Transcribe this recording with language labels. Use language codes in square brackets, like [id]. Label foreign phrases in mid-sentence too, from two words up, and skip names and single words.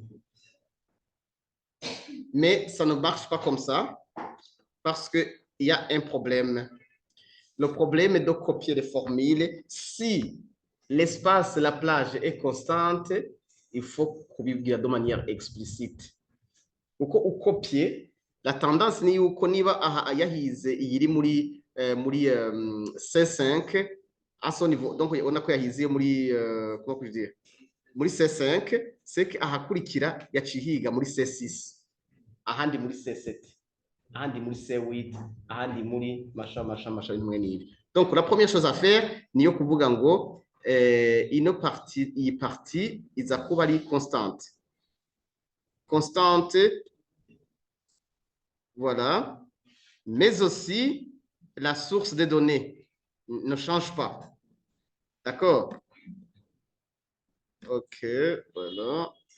[fr] Mais ça ne marche pas comme ça parce qu'il y a un problème. Le problème est de copier les formules. Si l'espace, la plage est constante, il faut copier de manière explicite. [rw] Uko ukopiye, [fr] la tendance [rw] ni yuko niba aha yahize iyiri muri C5 [fr] à son niveau, donc on a [rw] ko yahize muri [fr] comment que je dire, [rw] muri C5, [fr] c'est que [rw] ahakurikira yacihiga muri C6, ahandi muri C7, ahandi muri C8, ahandi muri masha bimwe n'ibi. [fr] Donc la première chose à faire [rw] ni yo kuvuga ngo ino partie, iyi partie iza kuba ari constante. [fr] Constante, voilà, mais aussi la source des données ne change pas. D'accord? OK, voilà.